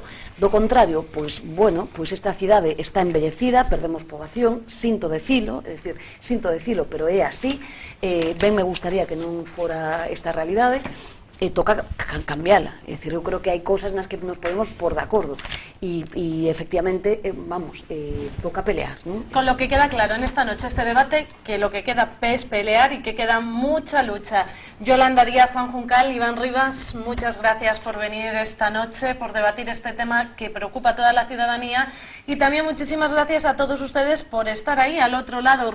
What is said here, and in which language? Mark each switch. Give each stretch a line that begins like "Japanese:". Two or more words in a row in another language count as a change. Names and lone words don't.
Galician: Do contrario, pois, bueno, pois esta cidade está envellecida, perdemos poboación, sinto decilo, pero é así, ben me gustaría que non fora esta realidade, toca cambiala, é dicir, eu creo que hai cousas nas que nos podemos por de acordo e efectivamente, vamos, toca pelear, ¿no?
Spanish: Con lo que queda claro en esta noche, este debate, que lo que queda es pelear y que queda mucha lucha. Yolanda Díaz, Juan Juncal, Iván Rivas, muchas gracias por venir esta noche, por debatir este tema que preocupa a toda la ciudadanía, y también muchísimas gracias a todos ustedes por estar ahí al otro lado.